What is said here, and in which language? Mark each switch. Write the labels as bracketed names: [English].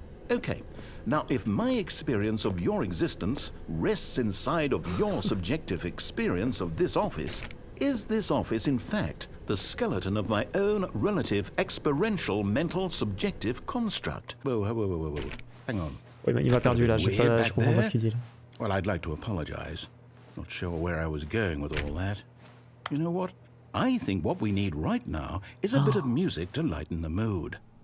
[English] Okay, now if my experience of your existence rests inside of your subjective experience of this office, is this office in fact the skeleton of my own relative experiential mental subjective construct? Whoa, whoa, whoa, whoa, whoa. Hang on. [French] Oui, mais il m'a perdu là, je comprends pas ce qu'il dit là. [English] Well, I'd like to apologize. Not sure where I was going with all that. You know what? I think what we need right now is a bit of music to lighten the mood.